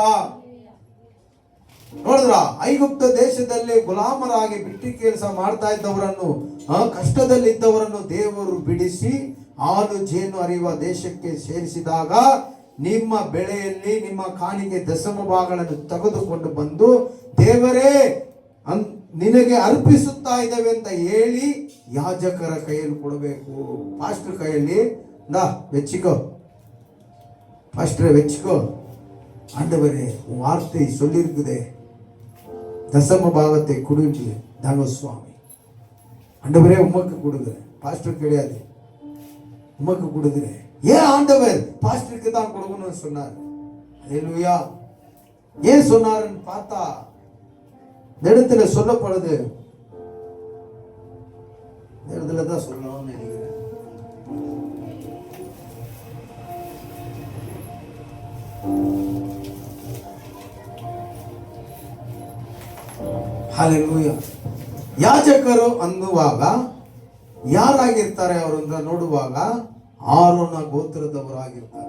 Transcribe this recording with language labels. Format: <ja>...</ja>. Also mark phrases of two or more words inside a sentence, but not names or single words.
<kn>ನೋಡಿದ್ರ, ಐಗುಪ್ತ ದೇಶದಲ್ಲಿ ಗುಲಾಮರಾಗಿ ಬಿಟ್ಟಿ ಕೆಲಸ ಮಾಡ್ತಾ ಇದ್ದವರನ್ನು, ಕಷ್ಟದಲ್ಲಿದ್ದವರನ್ನು ದೇವರು ಬಿಡಿಸಿ ಹಾಲು ಜೇನು ಹರಿಯುವ ದೇಶಕ್ಕೆ ಸೇರಿಸಿದಾಗ ನಿಮ್ಮ ಬೆಳೆಯಲ್ಲಿ ನಿಮ್ಮ ಕಾಣಿಕೆ ದಶಮ ಭಾಗಗಳನ್ನು ತೆಗೆದುಕೊಂಡು ಬಂದು ದೇವರೇ ನಿನಗೆ ಅರ್ಪಿಸುತ್ತಾ ಇದ್ದೇವೆ ಅಂತ ಹೇಳಿ ಯಾಜಕರ ಕೈಯಲ್ಲಿ ಕೊಡಬೇಕು. ಪಾಸ್ಟರ್ ಕೈಯಲ್ಲಿ</kn> <ta>வெச்சிக்கோ பாஸ்டரை வெச்சிக்கோ, ஆண்டவரே உன் வார்த்தை சொல்லியிருக்குதே, தசம பாகத்தை கொடுங்க தாங்க சுவாமி, ஆண்டவரே உமக்கு கொடுக்குறேன், பாஸ்டர் கிடையாது, உமக்கு கொடுக்குறேன். ஏன் ஆண்டவர் பாஸ்டருக்கு தான் கொடுக்கணும்னு சொன்னார்? ஹல்லேலூயா. ஏன் சொன்னாருன்னு பார்த்தா இந்த இடத்துல சொல்லப்படுது, இந்த இடத்துல தான் சொல்லணும்னு நினைக்கிறேன்.</ta> <kn>ಹಲ್ಲೆಲೂಯಾ. ಯಾಜಕರು ಅನ್ನುವಾಗ ಯಾರಾಗಿರ್ತಾರೆ ಅವರನ್ನ ನೋಡುವಾಗ ಆರೋನ ಗೋತ್ರದವರಾಗಿರ್ತಾರೆ.</kn>